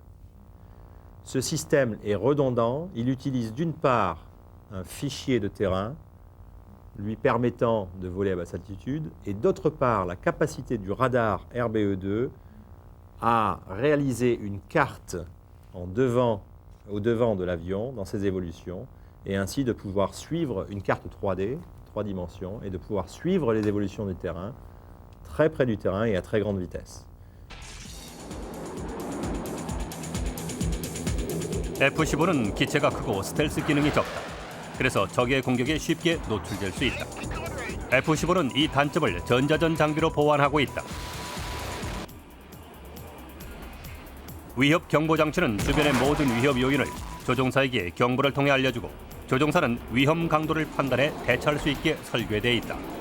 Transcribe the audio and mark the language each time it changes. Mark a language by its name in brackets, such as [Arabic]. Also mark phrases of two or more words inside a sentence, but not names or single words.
[French] Ce système est redondant, il utilise d'une part un fichier de terrain lui permettant de voler à basse altitude, et d'autre part la capacité du radar RBE2 à réaliser une carte au devant de l'avion dans ses évolutions, et ainsi de pouvoir suivre une carte 3D, 3 dimensions, et de pouvoir suivre les évolutions du terrain, très près du terrain et à très grande vitesse. [Korean] F-15는 기체가 크고 스텔스 기능이 적다. 그래서 적의 공격에 쉽게 노출될 수 있다. F-15는 이 단점을 전자전 장비로 보완하고 있다. 위협 경보 장치는 주변의 모든 위협 요인을 조종사에게 경보를 통해 알려주고 조종사는 위험 강도를 판단해 대처할 수 있게 설계되어 있다.